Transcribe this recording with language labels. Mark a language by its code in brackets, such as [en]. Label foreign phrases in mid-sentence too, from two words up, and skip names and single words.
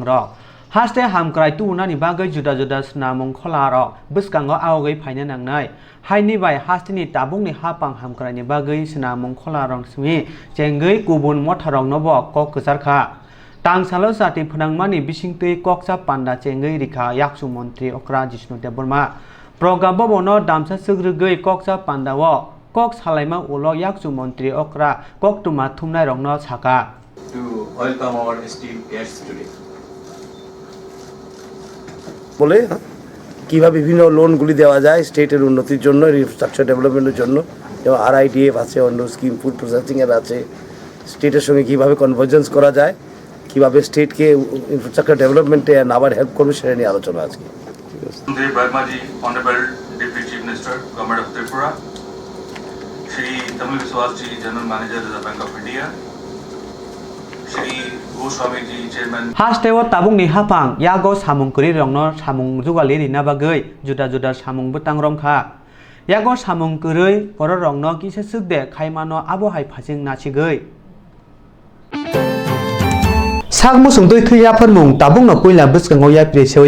[trp] rok haste hamkrai tuunani bagai juda juda snamung khola rok biskango aogai phaina nangnai haini bai hastini tabungni hapang hamkraini bagai snamung khola rong smi chengai kubun motharong nobo kok kusarkha tangsalo sati phunangmani bisingtui koksa panda chengai rikha yakchu montri okra jishnu deborma program bobono damsa sugrugoi koksa pandao kok salaima ulo yakchu montri okra Koktwma thumnai rongno saka [en] to welcome our esteemed guests today. [bn] বলে কীভাবে বিভিন্ন লোনগুলি দেওয়া যায় স্টেটের উন্নতির জন্য, [en] infrastructure developmenter [bn] জন্য, যেমন RIDF আছে, অন্য স্কিম [en] food processinger [bn] আছে, স্টেটের সঙ্গে কীভাবে কনভার্জেন্স করা যায়, কীভাবে স্টেটকে [en] infrastructure developmente [bn] আবার হেল্প করবে সেটা নিয়ে আলোচনা আজকে। [trp] Bagmaji, [en] Honorable Deputy Chief Minister, Government of Tripura, Shri Tamil Viswasji, General Manager of the Bank of India, Shri Goswamiji, Chairman. [trp] Hasteo tabungni hapang yago samungkuri rongno samung jugali rina bagai juda juda samung butang rongkha yago samungkuri poro rongno kise sukde khaimano abohai phasing nachigai sakmusung tui thuya phormung tabungno puila buskango ya presewai